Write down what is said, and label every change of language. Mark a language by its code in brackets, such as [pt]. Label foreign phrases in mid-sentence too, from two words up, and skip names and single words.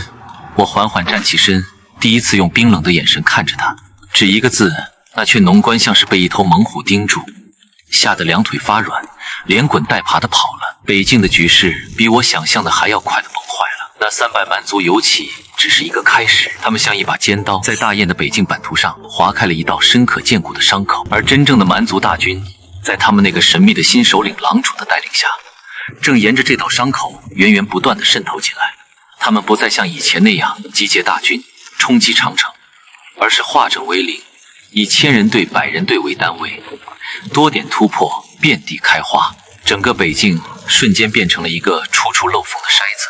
[zh] 我緩緩站起身，第一次用冰冷的眼神看着他，只一個字，那勸農官像是被一頭猛虎盯住，嚇得兩腿發軟，連滾帶爬地跑了。北境的局勢比我想象的還要快的崩壞了。那300蠻族游騎只是一個開始，他們像一把尖刀，在大雁的北境版圖上劃開了一道深可見骨的傷口。而真正的蠻族大軍，在他們那個神秘的新首領狼主的帶領下，正沿着這道傷口源源不斷地滲透進來。他們不再像以前那樣集結大軍衝擊長城，而是化整為零，以1000人隊、100人隊為單位，多點突破，遍地開花。整個北境瞬間變成了一個處處漏縫的筛子。